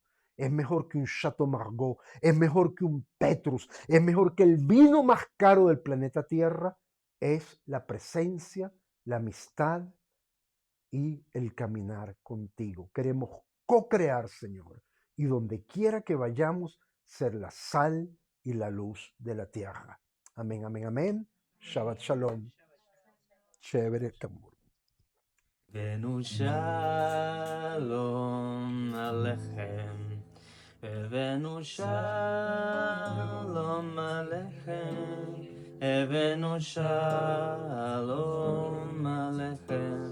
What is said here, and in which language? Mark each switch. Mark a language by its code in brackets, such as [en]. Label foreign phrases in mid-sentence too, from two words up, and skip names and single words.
[es] Es mejor que un Chateau Margaux, es mejor que un Petrus, es mejor que el vino más caro del planeta Tierra. Es la presencia, la amistad y el caminar contigo. Queremos co-crear, Señor, y donde quiera que vayamos, ser la sal y la luz de la tierra. Amén, amén, amén. [he] שבת שלום. [es] Chévere, Cambur. [he] הבאנו שלום עליכם. הבאנו שלום עליכם. הבאנו שלום עליכם.